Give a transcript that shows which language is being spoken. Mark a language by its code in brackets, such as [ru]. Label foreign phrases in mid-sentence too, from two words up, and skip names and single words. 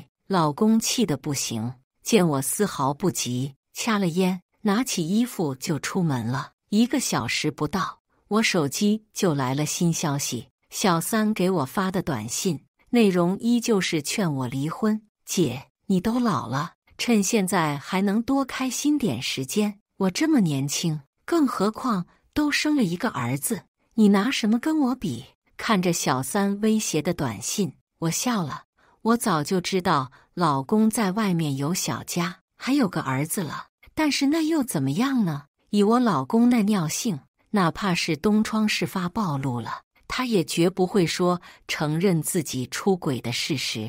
[zh] 老公氣得不行，見我絲毫不急，掐了煙，拿起衣服就出門了。1個小時不到，我手機就來了新消息，小三給我發的短信，內容依舊是勸我離婚。姐，你都老了，趁現在還能多開心點時間。我這麼年輕，更何況都生了一個兒子，你拿什麼跟我比？看着小三威脅的短信，我笑了。我早就知道老公在外面有小家，還有個兒子了，但是那又怎麼樣呢？以我老公那尿性，哪怕是東窗事發暴露了，他也絕不會說承認自己出軌的事實。